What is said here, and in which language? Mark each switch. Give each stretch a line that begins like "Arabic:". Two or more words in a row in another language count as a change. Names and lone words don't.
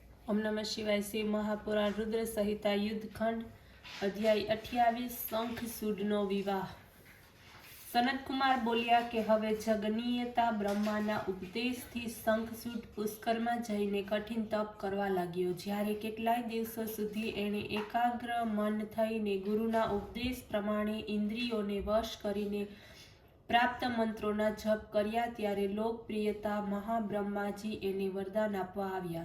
Sanskrit: ओम नमः शिवाय।
Gujarati: શ્રી મહાપુરાણ રુદ્ર સંહિતા યુદ્ધખંડ અધ્યાય 28 શંખચૂડનો વિવાહ। સનતકુમાર બોલ્યા કે હવે જગન્નિયંતા બ્રહ્માના ઉપદેશથી શંખચૂડ पुष्कરમાં જઈને કઠિન તપ કરવા લાગ્યો। જ્યારે કેટલાય દિવસો સુધી એણે એકાગ્ર મન થઈને ગુરુના ઉપદેશ પ્રમાણે ઇન્દ્રિયોને વશ કરીને પ્રાપ્ત મંત્રોના જપ કર્યા ત્યારે લોકપ્રિયતા મહાબ્રહ્માજી એને વરદાન આપવા આવ્યા।